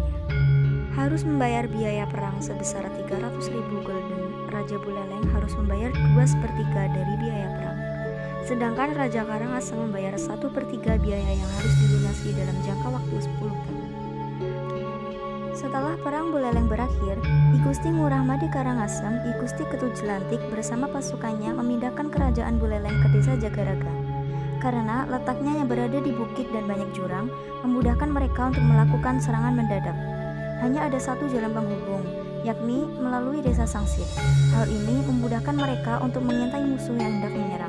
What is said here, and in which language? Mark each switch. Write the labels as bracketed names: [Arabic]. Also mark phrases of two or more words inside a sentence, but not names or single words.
[Indonesian] Harus membayar biaya perang sebesar 300.000 gulden. Raja Buleleng harus membayar 2/3 dari biaya perang. Sedangkan Raja Karangasem membayar 1/3 biaya yang harus dilunasi dalam jangka waktu 10 tahun. Setelah Perang Buleleng berakhir, I Gusti Ngurah Made Karangasem, I Gusti Ketut Jelantik bersama pasukannya memindahkan kerajaan Buleleng ke desa Jagaraga. Karena letaknya yang berada di bukit dan banyak jurang, memudahkan mereka untuk melakukan serangan mendadak. Hanya ada satu jalan penghubung, yakni melalui desa Sangsit. Hal ini memudahkan mereka untuk mengintai musuh yang hendak menyerang.